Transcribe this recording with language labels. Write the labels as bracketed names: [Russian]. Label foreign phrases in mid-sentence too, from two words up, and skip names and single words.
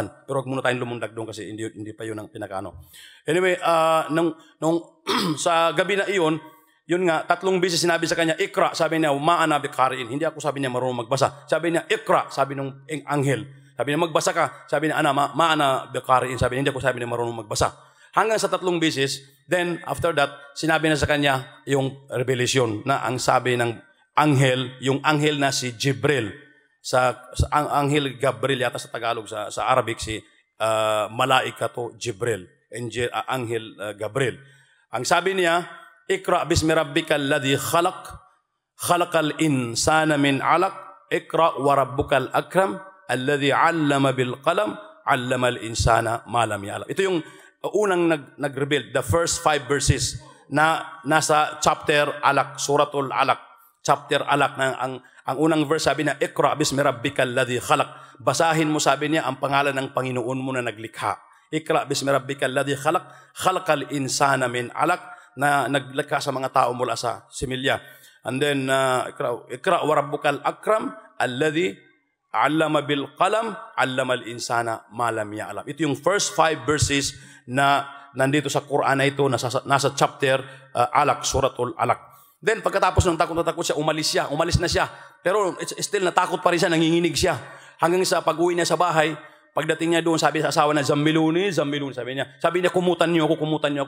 [Filipino] Pero huwag muna tayong lumundag doon kasi hindi pa yun ang pinakaano. Anyway, nung sa gabi na iyon, yun nga, 3 beses sinabi sa kanya, Ikra, sabi niya, [Arabic] ما أنا بقارئ. [Filipino] Hindi ako sabi niya marunong magbasa. Sabi niya, Ikra, sabi ng anghel. Sabi niya, magbasa ka. Sabi niya, [Arabic] ما أنا بقارئ. [Filipino] Sabi niya, hindi ako sabi niya marunong magbasa. Hanggang sa 3 beses, [English] then after that, [Filipino] sinabi na sa kanya yung revelation na ang sabi ng anghel, yung anghel na si Jibril. Ang anghel Gabriel yata sa Tagalog, sa Arabic si malaikato Jibril, anghel Gabriel. Ang sabi niya, [Arabic] اقرأ باسم ربك الذي خلق الإنسان من علق، اقرأ وربك الأكرم الذي علم بالقلم علم الإنسان ما لم يعلم. [Filipino] Ito yung unang nag-reveal, [English] the first 5 verses [Filipino] na nasa chapter Alaq, Suratul Alaq. Chapter Alaq, ang unang verse sabi na, [Arabic] اقرأ باسم ربك الذي خلق. [Filipino] Basahin mo, sabi niya, ang pangalan ng Panginoon mo na naglikha. [Arabic] اقرأ باسم ربك الذي خلق، خلق الإنسان من علق, [Filipino] na naglikha sa mga tao mula sa similya. [English] And then, [Arabic] اقرأ وربك الأكرم، الذي علم بالقلم، علم الإنسان ما لم يعلم. [Filipino] Ito yung [English] first 5 verses [Filipino] na nandito sa Quran na ito, nasa chapter Alaq, Suratul Alaq. Then, pagkatapos ng takot na takot siya, umalis na siya. Pero still natakot pa rin siya, nanginginig siya. Hanggang sa pag-uwi niya sa bahay, pagdating niya doon, sabi sa asawa na, Zammiluni, sabi niya, kumutan niyo ako.